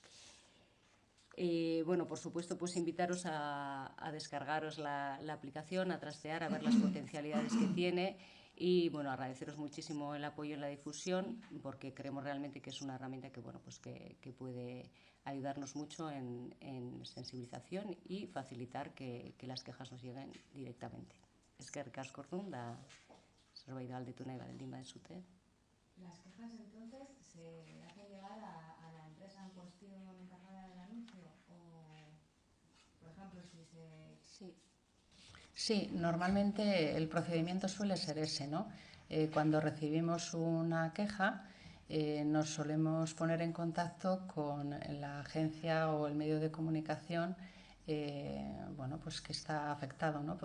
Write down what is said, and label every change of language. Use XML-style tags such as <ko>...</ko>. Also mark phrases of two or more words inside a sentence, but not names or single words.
<es>Bueno, por supuesto, pues invitaros a descargaros la aplicación, a trastear, a ver las potencialidades que tiene y, bueno, agradeceros muchísimo el apoyo en la difusión porque creemos realmente que es una herramienta que, bueno, pues que puede ayudarnos mucho en sensibilización y facilitar que las quejas nos lleguen directamente.</es> <eu>Eskerrik asko orduan da zerbait galdetu nahi baldin baduzue.</eu> <es>Las quejas entonces se hacen llegar a la empresa en cuestión encargada del anuncio o, por ejemplo, si se... Sí, normalmente el procedimiento suele ser ese, ¿no? Cuando recibimos una queja, nos solemos poner en contacto con la agencia o el medio de comunicación bueno, pues que está afectado, ¿no?</es>